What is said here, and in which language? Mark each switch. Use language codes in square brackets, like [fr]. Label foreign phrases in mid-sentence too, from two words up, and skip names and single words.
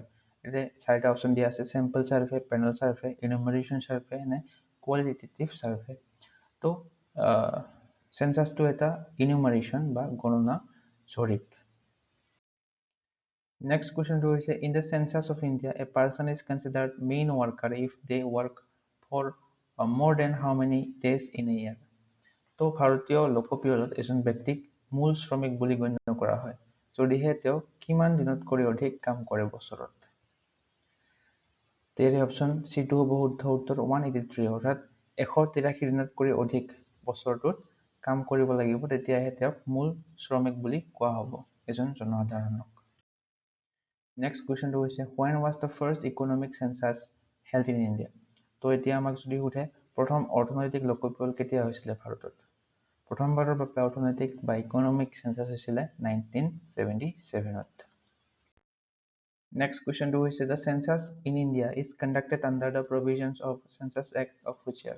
[as] এতিয়া 4টা অপশ্যন দিয়া আছে [en] sample survey, panel survey, enumeration survey [as] নে [en] qualitative survey. [as] তো চেঞ্চাছটো এটা ইনুমাৰেশ্যন বা গণনা জৰীপ। [en] next question হৈছে in the census of India a person is considered main worker if they work for more than how many days in a year? [as] তো ভাৰতীয় লোকপিয়লত এজন ব্যক্তিক মূল শ্ৰমিক বুলি গণ্য কৰা হয় যদিহে তেওঁ কিমান দিনতকৈ অধিক কাম কৰে বছৰত। তেৰে [en] option C [as] হ'ব শুদ্ধ উত্তৰ 183 অৰ্থাৎ 183 দিনতকৈ অধিক বছৰটোত কাম কৰিব লাগিব, তেতিয়াহে তেওঁক মূল শ্ৰমিক বুলি কোৱা হ'ব এজন জনসাধাৰণক। [en] next question হৈছে when was the first economic census held in India? [as] তো এতিয়া আমাক যদি সোধে প্ৰথম অৰ্থনৈতিক লোকপিয়ল কেতিয়া হৈছিলে ভাৰতত? প্ৰথমবাৰৰ বাবে অৰ্থনৈতিক বা [en] economic census [as] হৈছিলে 1977ত। [en] next question হৈছে the census in India is conducted under the provisions of census act of which year?